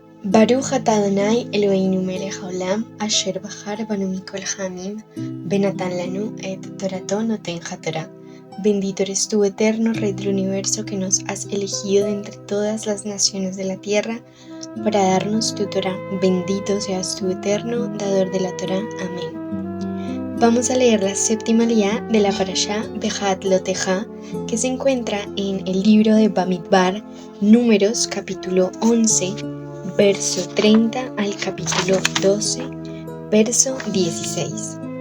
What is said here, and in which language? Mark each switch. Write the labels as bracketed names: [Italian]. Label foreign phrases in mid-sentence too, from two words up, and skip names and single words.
[Hebrew] ברוך אתה אדוני אלוהינו מלך העולם אשר בחר בנו מכל העמים ונתן לנו את תורתו נותן התורה. [Spanish] Bendito eres tú, eterno Rey del universo, que nos has elegido de entre todas las naciones de la tierra para darnos tu Torá. Bendito seas tú, eterno dador de la Torá. Amén. Vamos a leer la séptima aliyá de la parashá Behat Loteja, que se encuentra en el libro de Bamidbar, Números, capítulo 11, verso 30 al capítulo 12, verso 16.